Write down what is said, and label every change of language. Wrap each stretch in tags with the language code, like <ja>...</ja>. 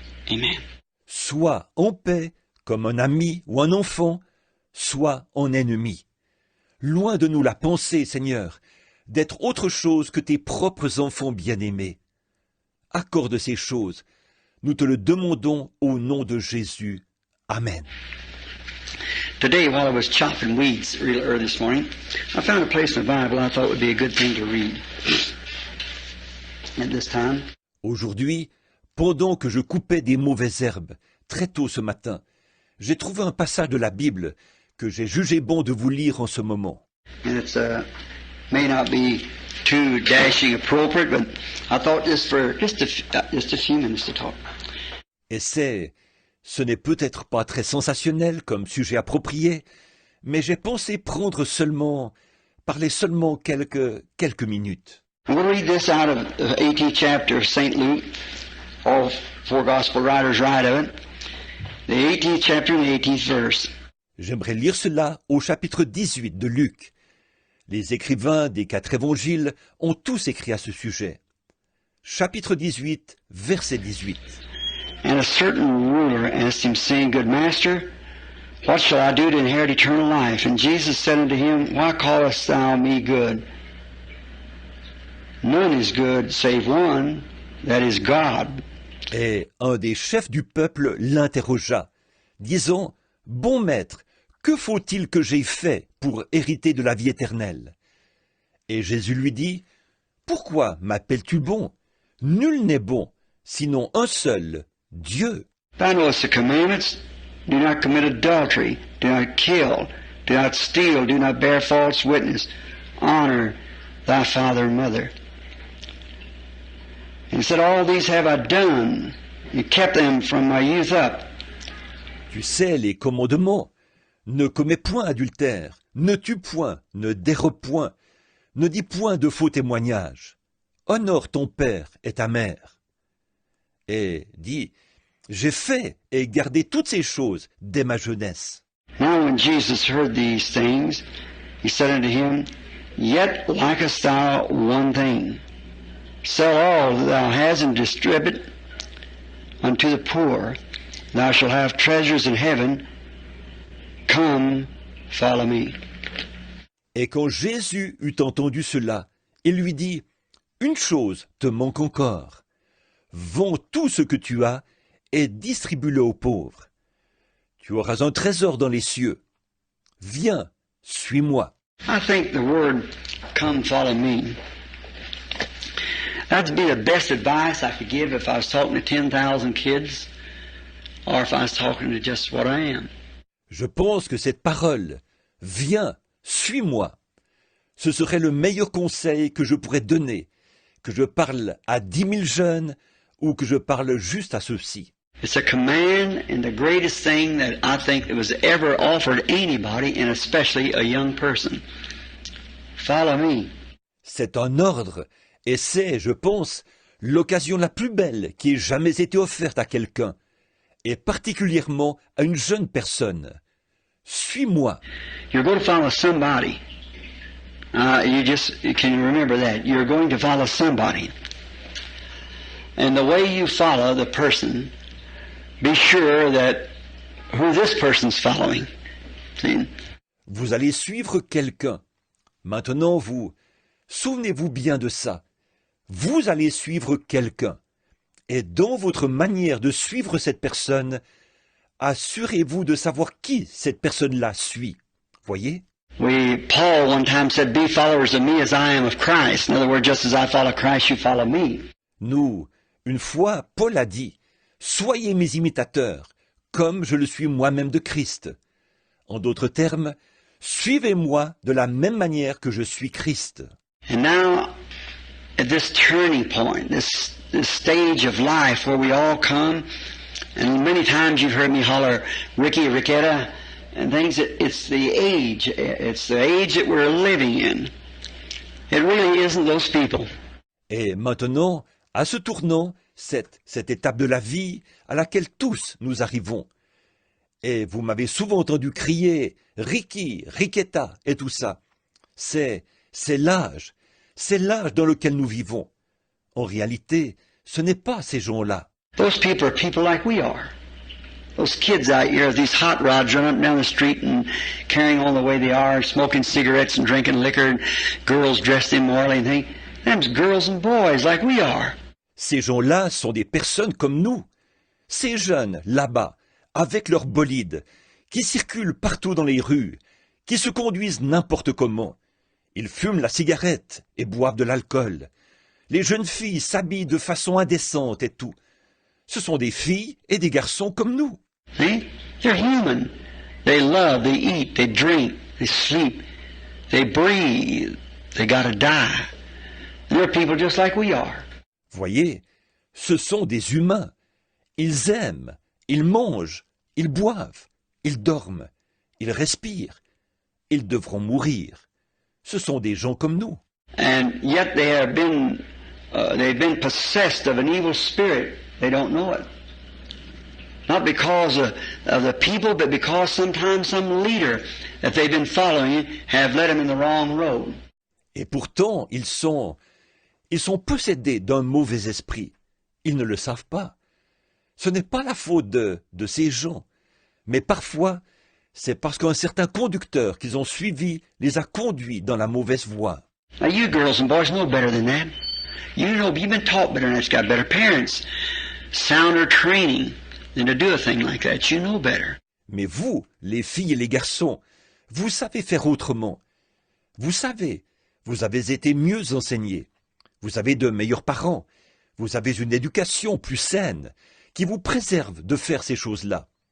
<fr>Amen. Soit en paix, comme un ami ou un enfant, soit en ennemi. Loin de nous la pensée, Seigneur, d'être autre chose que tes propres enfants bien-aimés. Accorde ces choses. Nous te le demandons au nom de Jésus. Amen.</fr> <en>Today, while I was chopping weeds real early this morning, I found a place in the Bible I thought would be a good thing to read at this time.</en> <fr>Aujourd'hui, pendant que je coupais des mauvaises herbes très tôt ce matin, j'ai trouvé un passage de la Bible que j'ai jugé bon de vous lire en ce moment.</fr> <en>And it's may not be too dashing appropriate, but I thought just for just a few minutes to talk.</en> <fr>Et ce n'est peut-être pas très sensationnel comme sujet approprié, mais j'ai pensé parler seulement quelques minutes.</fr> <en>I'm going to read this out of the 18th chapter of St. Luke. All four gospel writers write of it. The 18th chapter and the 18th verse.</en> <fr>J'aimerais lire cela au chapitre 18 de Luc. Les écrivains des 4 évangiles ont tous écrit à ce sujet. Chapitre 18, verset 18.</fr> <en>And a certain ruler asked him, saying, Good master, what shall I do to inherit eternal life? And Jesus said unto him, Why callest thou me good? None is good save one, that is God.</en> <fr>Et un des chefs du peuple l'interrogea, disant, Bon maître, que faut-il que j'aie fait pour hériter de la vie éternelle? Et Jésus lui dit, Pourquoi m'appelles-tu bon? Nul n'est bon, sinon un seul, Dieu.</fr> <en>Thou knowest the commandments. Do not commit adultery. Do not kill. Do not steal. Do not bear false witness. Honor thy father and mother. And he said, All these have I done, and kept them from my youth up.</en> <fr>Tu sais les commandements. Ne commets point adultère, ne tue point, ne dérobe point, ne dis point de faux témoignages. Honore ton père et ta mère. Et dit, j'ai fait et gardé toutes ces choses dès ma jeunesse.</fr> <en>Now when Jesus heard these things, he said unto him, Yet lackest thou one thing. Sell all that thou hast and distribute unto the poor. Thou shalt have treasures in heaven. Come, follow me.</en> <fr>Et quand Jésus eut entendu cela, il lui dit, Une chose te manque encore. Vends tout ce que tu as et distribue-le aux pauvres. Tu auras un trésor dans les cieux. Viens, suis-moi.</fr> <en>I think the word, come, follow me, that'd be the best advice I could give if I was talking to 10,000 kids or if I was talking to just what I am.</en> <fr>Je pense que cette parole, viens, suis-moi, ce serait le meilleur conseil que je pourrais donner, que je parle à 10 000 jeunes ou que je parle juste à ceux-ci.</fr> <en>It's a command and the greatest thing that I think that was ever offered anybody, and especially a young person. Follow me.</en> <fr>C'est un ordre, et c'est, je pense, l'occasion la plus belle qui ait jamais été offerte à quelqu'un, et particulièrement à une jeune personne. Suis-moi.</fr> <en>You're going to follow somebody. You can remember that. You're going to follow somebody. And the way you follow the person, be sure that who this person's following. See?</en> <fr>Vous allez suivre quelqu'un. Maintenant, souvenez-vous bien de ça. Vous allez suivre quelqu'un. Et dans votre manière de suivre cette personne, assurez-vous de savoir qui cette personne-là suit. Voyez?</fr> <en>Paul one time said, Be followers of me as I am of Christ. In other words, just as I follow Christ, you follow me.</en> <fr>Nous, une fois, Paul a dit, Soyez mes imitateurs, comme je le suis moi-même de Christ. En d'autres termes, suivez-moi de la même manière que je suis Christ.</fr> <en>And now, at this turning point, this stage of life where we all come, and many times you've heard me holler, Ricky, Ricketta, and things, it's the age that we're living in. It really isn't those people.</en> <fr>Et maintenant, à ce tournant, cette étape de la vie à laquelle tous nous arrivons. Et vous m'avez souvent entendu crier « Ricky, Ricketta » et tout ça. C'est l'âge dans lequel nous vivons. En réalité, ce n'est pas ces gens-là.</fr> <en>Those people are people like we are. Those kids out here, these hot rods running up and down the street and carrying on the way they are, smoking cigarettes and drinking liquor, and girls dressed immorally and things. Them's girls and boys like we are.</en> <fr>Ces gens-là sont des personnes comme nous. Ces jeunes, là-bas, avec leurs bolides, qui circulent partout dans les rues, qui se conduisent n'importe comment. Ils fument la cigarette et boivent de l'alcool. Les jeunes filles s'habillent de façon indécente et tout. Ce sont des filles et des garçons comme nous.</fr> <en>See? They're human. They love, they eat, they drink, they sleep, they breathe. They gotta die. And they're people just like we are.</en> <fr>Voyez, ce sont des humains. Ils aiment, ils mangent, ils boivent, ils dorment, ils respirent. Ils devront mourir. Ce sont des gens comme nous.</fr> <en>And yet they've been possessed of an evil spirit. They don't know it. Not because of the people, but because sometimes some leader that they've been following have led them in the wrong road.</en> <fr>Et pourtant, ils sont possédés d'un mauvais esprit. Ils ne le savent pas. Ce n'est pas la faute de ces gens, mais parfois, c'est parce qu'un certain conducteur qu'ils ont suivi les a conduits dans la mauvaise voie.</fr> <en>Now you girls and boys know better than that. You know, you've been taught better than that. You've got better parents, sounder training than to do a thing like that. You know better.</en> <fr>Mais vous, les filles et les garçons, vous savez faire autrement. Vous savez, vous avez été mieux enseignés. Vous avez de meilleurs parents. Vous avez une éducation plus saine qui vous préserve de faire ces choses-là.</fr>